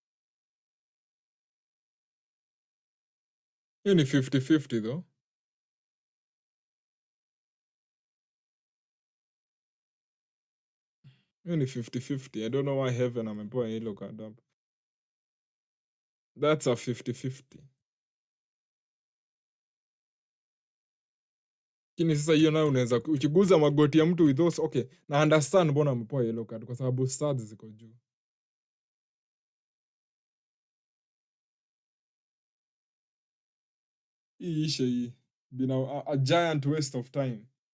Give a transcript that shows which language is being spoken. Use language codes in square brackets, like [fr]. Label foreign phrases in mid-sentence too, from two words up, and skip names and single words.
[sw] Hiyo ni 50-50 though. Hiyo ni 50-50. [en] I don't know why Heaven amepewa yellow card up. That's a 50-50. [sw] Lakini sasa hiyo nayo unaweza ukiguza magoti ya mtu [en] with those, okay, [sw] na understand mbona amepewa [en] yellow card [sw] kwa sababu stats ziko juu. Hii ishe hii. [en] Been a giant waste of time.